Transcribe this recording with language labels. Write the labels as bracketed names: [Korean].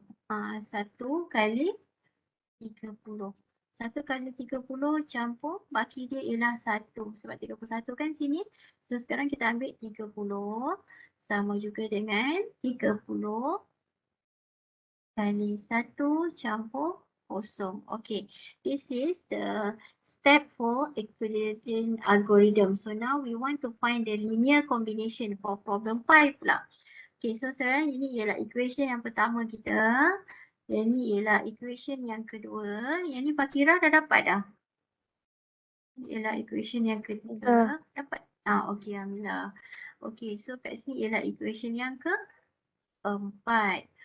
[Malay] 1 kali 30. 1 kali 30 campur baki dia ialah 1 sebab 31 kan sini. So sekarang kita ambil 30 sama juga dengan 30 kali 1 campur 0. [English] Okay, this is the step for Euclidean algorithm. So now we want to find the linear combination for problem 5 pula. [Malay] Okay, so sekarang ini ialah equation yang pertama kita. Yang ni ialah equation yang kedua. Yang ni Pak Kira dah dapat dah. Ini ialah equation yang ketiga. Dapat? Okay, Alhamdulillah. Okay, so kat sini ialah equation yang keempat.